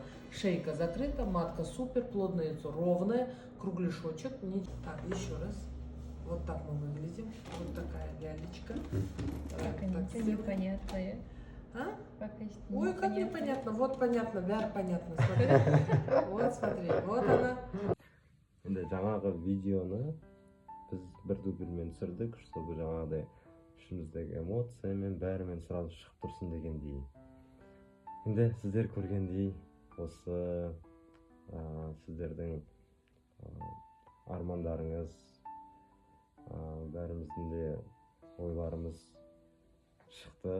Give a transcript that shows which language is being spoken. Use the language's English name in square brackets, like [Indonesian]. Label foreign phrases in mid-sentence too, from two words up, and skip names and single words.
[Russian] Шейка закрыта, матка супер, плодное яйцо ровное, кругляшочек. Так, еще раз. Вот так мы выглядим. Вот такая лялечка. Пока непонятно. Ой, как непонятно. Вот понятно, бәрі понятно. Смотри. Вот смотри, вот она. [Kazakh] Енді жаңағы видеоны біз бір дубльмен түсірдік, чтобы жаңағыдай ішіміздегі эмоциямен бәрімен сразу шығып тұрсын дегендей. Енді сіздер көргендей осы сіздердің армандарыңыз, бәріміздің де ойларымыз шықты.